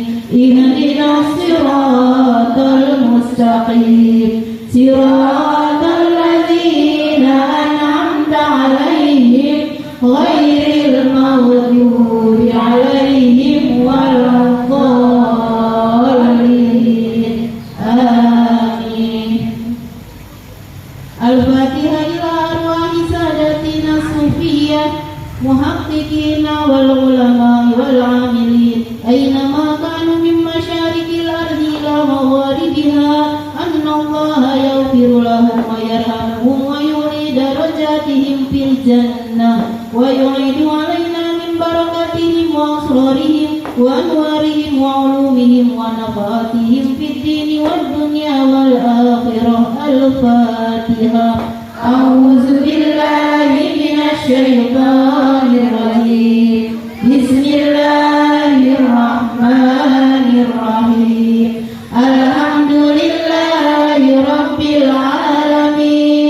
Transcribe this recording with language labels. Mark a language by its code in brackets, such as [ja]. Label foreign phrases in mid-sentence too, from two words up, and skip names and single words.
[ar] اهدنا الصراط المستقيم. صراط الذين أنعمت عليهم غير المغضوب عليهم ولا الضالين. Amin. الفاتحة إلى أرواح ساداتنا الصوفية المحققين والعلماء والعاملين أينما كانوا من مشارق الأرض إلى مغاربها. أن الله يغفر لهم ويرحمهم ويعلي درجاتهم في الجنة ويعيد علينا من بركاتهم وأسرارهم وأنوارهم وعلومهم ونفحاتهم في الدين والدنيا والآخرة. Al-Fatihah. أعوذ بالله من الشيطان الرجيم. Bismillahirrahmanirrahim. الحمد لله رب العالمين.